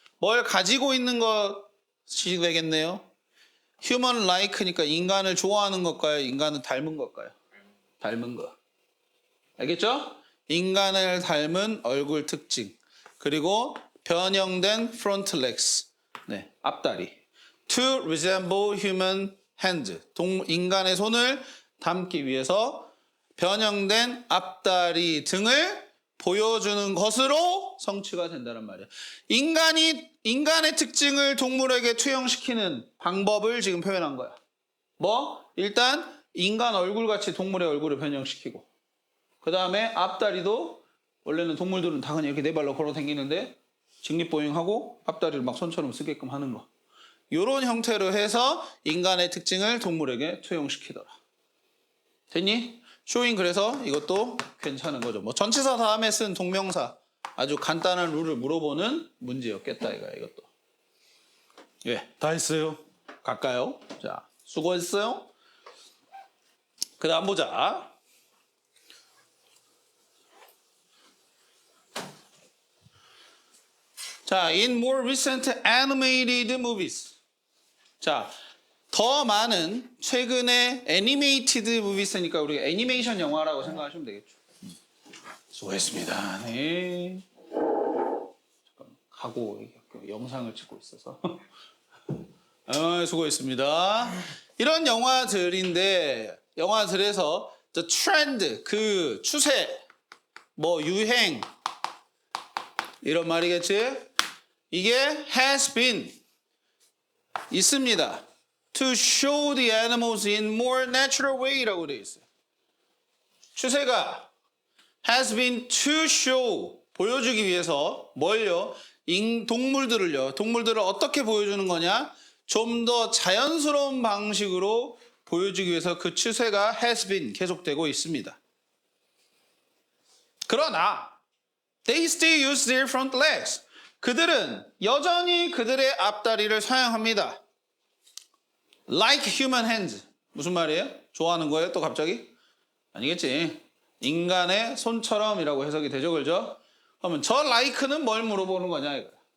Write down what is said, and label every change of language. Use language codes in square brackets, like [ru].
[ko] 뭘 가지고 있는 것이 되겠네요. Human-like니까 인간을 좋아하는 것과요? 인간을 닮은 것과요? 닮은 거. 알겠죠? 인간을 닮은 얼굴 특징. 그리고 변형된 [en] front legs. [ko] 네, 앞다리. [en] To resemble human hands. [ko] 인간의 손을 닮기 위해서 변형된 앞다리 등을 보여주는 것으로 성취가 된다는 말이에요. 인간의 특징을 동물에게 투영시키는 방법을 지금 표현한 거야. 일단 인간 얼굴같이 동물의 얼굴을 변형시키고 그 다음에 앞다리도 원래는 동물들은 다 그냥 이렇게 네 발로 걸어 다니는데 직립보행하고 앞다리를 막 손처럼 쓰게끔 하는 거. 이런 형태로 해서 인간의 특징을 동물에게 투영시키더라. 됐니? showing 그래서 이것도 괜찮은 거죠. 뭐 전치사 다음에 쓴 동명사 아주 간단한 룰을 물어보는 문제였겠다 이것도. 예, 다 했어요. 갈까요? 자, 수고했어요. 그 다음 보자. [en] 자, in more recent animated movies. [ko] 자, 더 많은 최근의 [en] animated movies [ko] 니까 우리가 애니메이션 영화라고 생각하시면 되겠죠. 수고했습니다. 네. 잠깐 가고 영상을 찍고 있어서. 수고했습니다. 이런 영화들인데 영화들에서 [en] the trend [ko] 그 추세 뭐 유행 이런 말이겠지? 이게 [en] has been [ko] 있습니다. [en] To show the animals in more natural way [ko] 라고 되어 있어요. 추세가 [en] has been to show [ko] 보여주기 위해서 뭘요? 동물들을 어떻게 보여주는 거냐? 좀 더 자연스러운 방식으로 보여주기 위해서 그 추세가 [en] has been [ko] 계속되고 있습니다. 그러나 [en] they still use their front legs. [ko] 그들은 여전히 그들의 앞다리를 사용합니다. [en] Like human hands. [ko] 무슨 말이에요? 좋아하는 거예요? 또 갑자기? 아니겠지. 인간의 손처럼이라고 해석이 되죠, 그죠? 그러면 저 like는 뭘 물어보는 거냐 이거야.